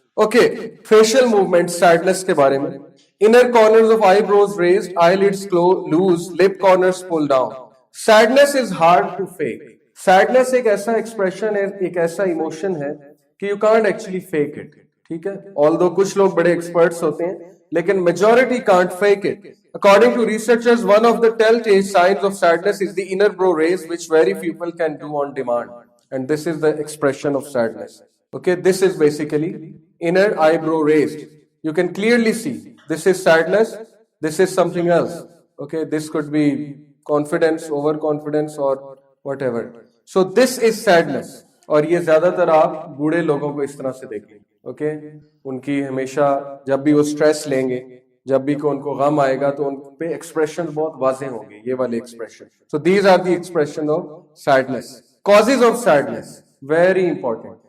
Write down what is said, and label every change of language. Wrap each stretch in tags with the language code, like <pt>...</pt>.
<en>okay, facial movement sadness</en> <hi>के बारे में,</hi> <en>Inner corners of eyebrows raised, eyelids loose, lip corners pull down. Sadness is hard to fake. Sadness</en> <hi>एक ऐसा expression है, एक ऐसा इमोशन है कि</hi> <en>you can't actually fake it,</en> <hi>ठीक है, ऑल्दो कुछ लोग बड़े एक्सपर्ट्स होते हैं, लेकिन</hi> <en>Majority can't fake it. According to researchers, one of the telltale signs of sadness is the inner brow raise, which very few people can do on demand. And this is the expression of sadness. Okay, this is basically inner eyebrow raised. You can clearly see this is sadness, this is something else. Okay, this could be confidence, overconfidence, or whatever. So this is sadness.</en> <hi>और ये ज्यादातर आप बूढ़े लोगों को इस तरह से देखेंगे। ओके, उनकी हमेशा जब भी वो स्ट्रेस लेंगे, जब भी को उनको गम आएगा, तो उन पे एक्सप्रेशन बहुत वाजे होंगे, ये वाले expression.</hi> <en>So these are the expression of sadness. Causes of sadness, very important.</en>